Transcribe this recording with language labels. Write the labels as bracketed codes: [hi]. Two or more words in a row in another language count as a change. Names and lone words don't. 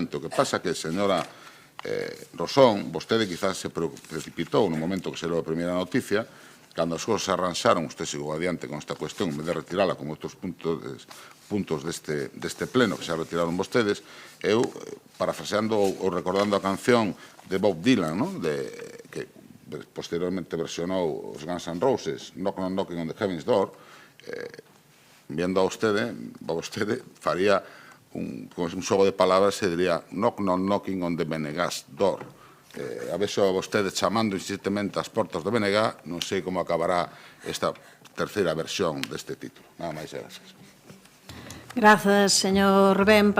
[gl] O que pasa que, señora Rosón, vostede quizás se precipitou no momento que se leu a primeira noticia cando as cousas se arranxaron, usted sigou adiante con esta cuestión, en vez de retirala con outros puntos deste pleno que xa retiraron vostedes, eu, parafraseando ou recordando a canción de Bob Dylan, que posteriormente versionou os Guns N' Roses, [en] Knock on Knocking on the Heaven's Door, viendo a vostede faría un xogo de palabras e diría Knock on Knocking on the Benegas Door. [gl] A vexo a vostede chamando insistentemente as portas de Benegá, non sei como acabará esta terceira versión deste título. Nada máis e gracias. Grazas, señor Ben.